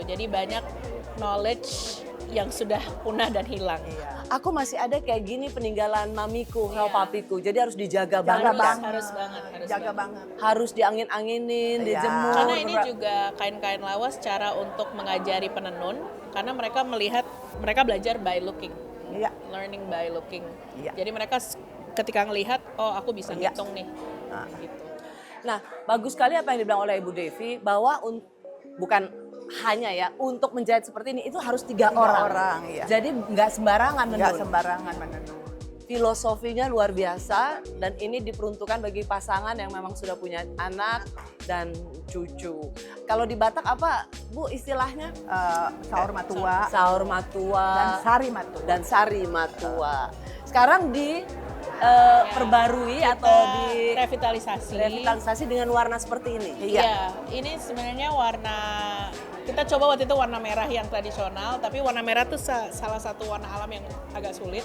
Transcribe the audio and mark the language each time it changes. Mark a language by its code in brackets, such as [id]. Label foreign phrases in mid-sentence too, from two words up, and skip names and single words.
[id] Jadi banyak knowledge yang sudah punah dan hilang. Aku masih ada kayak gini peninggalan mamiku, papiku. Jadi harus dijaga Jaga banget. banget. Harus banget. Jaga banget. Harus diangin-anginin, Iya. dijemur. Karena ini juga kain-kain lawas cara untuk mengajari penenun, karena mereka belajar [en] by looking, [id] Iya. [en] learning by looking. [id] Iya. Jadi mereka ketika ngelihat, oh aku bisa Iya. ngitung nih, gitu. Nah, bagus sekali apa yang dibilang oleh Ibu Devi bahwa bukan hanya ya untuk menjahit seperti ini itu harus 3 orang. Iya. Jadi nggak sembarangan Nggak menenun. sembarangan menenun. Filosofinya luar biasa dan ini diperuntukkan bagi pasangan yang memang sudah punya anak dan cucu. Kalau di Batak apa Bu istilahnya? [bbc] Saur matua Saur matua [id] dan [bbc] sari matua. [id] dan [bbc] sari matua. [id] Sekarang perbarui atau di revitalisasi dengan warna seperti ini. Iya, ini sebenarnya kita coba waktu itu warna merah yang tradisional, tapi warna merah itu salah satu warna alam yang agak sulit.